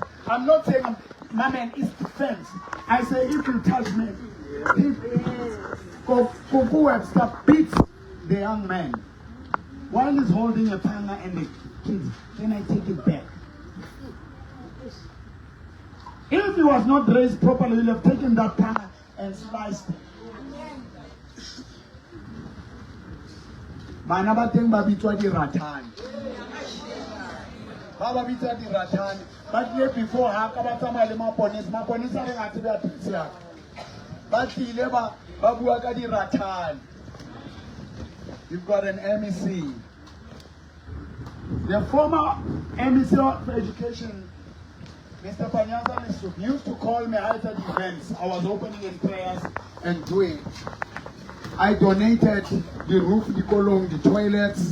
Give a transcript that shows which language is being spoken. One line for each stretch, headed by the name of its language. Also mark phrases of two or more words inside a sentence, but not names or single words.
English: I'm not saying, my man, it's defense. I say, if you touch me, if Coco Webster beats the young man while he's holding a panga and the kids, then I take it back. If he was not raised properly, he'll have taken that car and sliced it.
Tswana: Bana ba teng ba bitswa diratane. Ba ba bitsa diratane. Ba tlile before ha ka ba tsamaya le maponesa. Maponesa re ngati ba pitsa. Ba tlile ba bua ka diratane.
English: You've got an MEC. The former MEC for Education, Mr. Panyaza Lesuk, used to call me out at events. I was opening in prayers and doing. I donated the roof, the column, the toilets,